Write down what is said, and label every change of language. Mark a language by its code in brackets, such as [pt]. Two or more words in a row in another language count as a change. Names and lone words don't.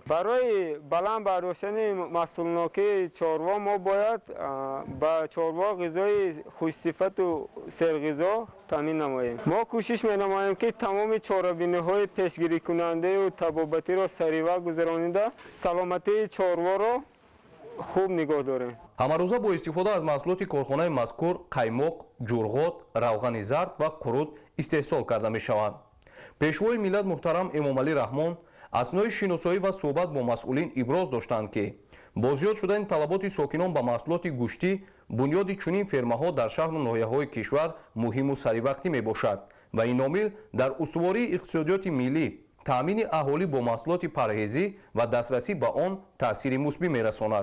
[tg] برای بلند برداشتن محصولناکی چاروا ما باید با چاروا غذای خوشصفت و سرغذا تامین نماییم. ما کوشش می‌نماییم که تمام چاره‌بینی‌های پیشگیری کننده و طبابتی را سریع گذرانیده سلامتی چاروا را хуб нигоҳ дорем. ҳамарӯза бо истифода аз маҳсулоти корхонаи мазкур қаймоқ, ҷурғот, равғани зард ва қурут истеҳсол карда мешавад. пешвои миллат муҳтарам Эмомалӣ Раҳмон аснои шиносоӣ ва суҳбат бо масъулин иброз доштанд ки бо зиёд шудани талаботи сокинон ба маҳсулоти гӯштӣ бунёди чунин фермаҳо дар шаҳру ноҳияҳои кишвар муҳиму саривақтӣ мебошад ва ин омил дар устувории иқтисодиёти миллӣ таъмини аҳолӣ бо маҳсулоти парҳезӣ ва дастрасӣ ба он таъсири мусбӣ мерасонад.